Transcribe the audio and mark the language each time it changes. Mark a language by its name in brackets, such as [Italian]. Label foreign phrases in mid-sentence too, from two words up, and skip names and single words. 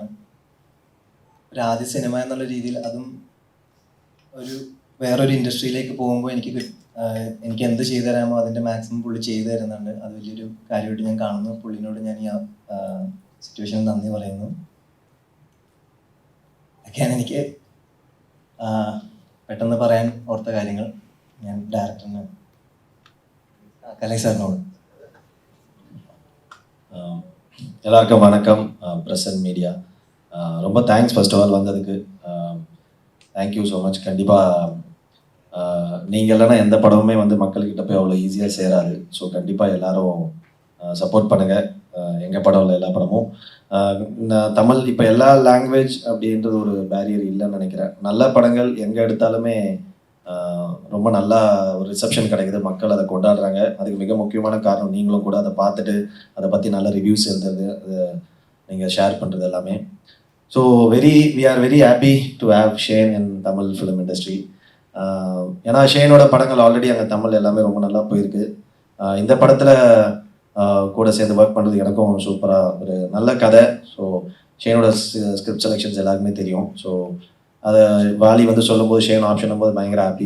[Malayalam] ഒരു ആദ്യ സിനിമ എന്നുള്ള രീതിയിൽ അതും ഒരു വേറൊരു ഇൻഡസ്ട്രിയിലേക്ക് പോകുമ്പോൾ എനിക്ക് എന്ത് ചെയ്തു തരാമോ അതിൻ്റെ മാക്സിമം പുള്ളി ചെയ്തു തരുന്നുണ്ട്. അത് വലിയൊരു കാര്യമായിട്ട് ഞാൻ കാണുന്നു. പുള്ളിനോട് ഞാൻ ഈ സിറ്റുവേഷനിൽ നന്ദി പറയുന്നു. ഒക്കെയാണ് എനിക്ക് പെട്ടെന്ന് പറയാൻ ഓർത്ത കാര്യങ്ങൾ. ഞാൻ ഡയറക്ടറിന് കലൈ സാറിനോട്. [Tamil] எல்லாருக்கும் வணக்கம். பிரசன்ட் மீடியா ரொம்ப தேங்க்ஸ் [English] first of all [Tamil] வந்ததுக்கு. [English] thank you so much. [Tamil] கண்டிப்பாக நீங்கள் இல்லைன்னா எந்த படமுமே வந்து மக்கள்கிட்ட போய் அவ்வளோ ஈஸியாக சேராது. ஸோ கண்டிப்பாக எல்லாரும் சப்போர்ட் பண்ணுங்கள். எங்கள் படம் இல்லை, எல்லா படமும். தமிழ் இப்போ எல்லா லாங்குவேஜ் அப்படின்றது ஒரு பேரியர் இல்லைன்னு நினைக்கிறேன். நல்ல படங்கள் எங்கே எடுத்தாலுமே ரொம்ப நல்லா ஒரு ரிசப்ஷன் கிடைக்குது. மக்கள் அதை கொண்டாடுறாங்க. அதுக்கு மிக முக்கியமான காரணம் நீங்களும் கூட அதை பார்த்துட்டு அதை பற்றி நல்ல ரிவ்யூஸ் எழுதுறது, அது நீங்கள் ஷேர் பண்ணுறது எல்லாமே. [English] ஸோ we are very happy to have ஷேன் in Tamil film industry. [Tamil] ஏன்னா ஷேனோட படங்கள் ஆல்ரெடி அங்கே தமிழ் எல்லாமே ரொம்ப நல்லா போயிருக்கு. இந்த படத்தில் கூட சேர்ந்து ஒர்க் பண்ணுறது எனக்கும் சூப்பராக ஒரு நல்ல கதை. ஸோ ஷேனோட [English] script selections [Tamil] எல்லாருக்குமே தெரியும். ஸோ அதை வாலி வந்து சொல்லும்போது ஷேன் ஆப்ஷன் போது பயங்கர ஹாப்பி.